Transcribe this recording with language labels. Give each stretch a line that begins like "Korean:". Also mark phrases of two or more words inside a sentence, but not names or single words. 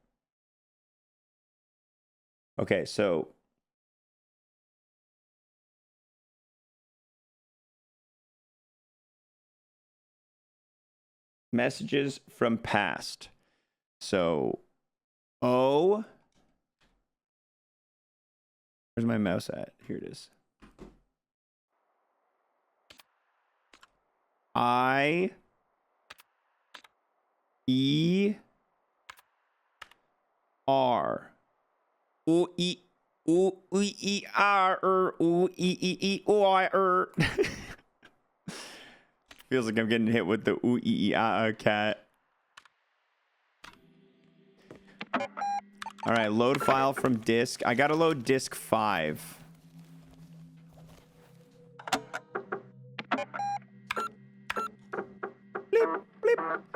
English: Okay, so... messages from past. So... O... Where's my mouse at? Here it is. I E R U E U E R U E E O R. Feels like I'm getting hit with the U E E cat. All right, load file from disk. I gotta load disk 5. Bleep, bleep.